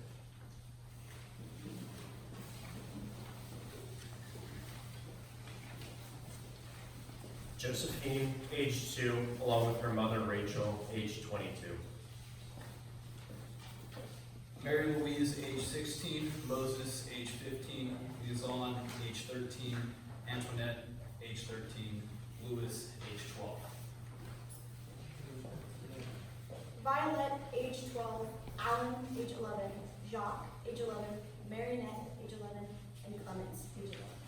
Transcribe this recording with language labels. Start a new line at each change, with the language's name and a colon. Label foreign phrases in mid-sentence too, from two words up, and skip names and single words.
English: Josephine, age 2, along with her mother Rachel, age 22. Mary Louise, age 16, Moses, age 15, Luzon, age 13, Antoinette, age 13, Louis, age 12. Violet, age 12, Alan, age 11, Jacques, age 11, Marinette, age 11, and Clemens, age 11.